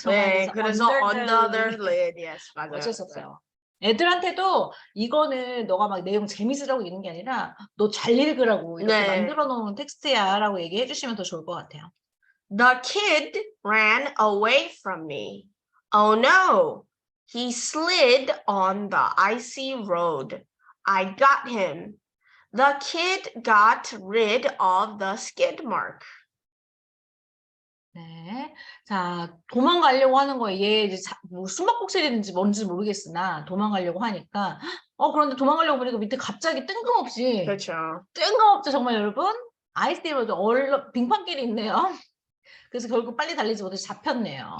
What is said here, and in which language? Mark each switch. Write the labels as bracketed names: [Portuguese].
[Korean] 네, 그래서 [English] under the lid. [Korean] Yes, 맞아요. 어쩔 수 없어요. 애들한테도 이거는 너가 막 내용 재밌으라고 읽는 게 아니라 너 잘 읽으라고 이렇게 만들어 놓은 텍스트야 라고 얘기해 주시면 더 좋을 것 같아요. [English] The kid ran away from me. Oh no, he slid on the icy road. I got him. The kid got rid of the skid mark. [Korean] 네, 자 도망가려고 하는 거예요. 얘 이제 뭐 숨바꼭질인지 뭔지 모르겠으나 도망가려고 하니까 그런데 도망가려고 보니까 밑에 갑자기 뜬금없이 그렇죠. 뜬금없죠 정말 여러분. 아이스티로도 빙판길이 있네요. 그래서 결국 빨리 달리지 못해서 잡혔네요.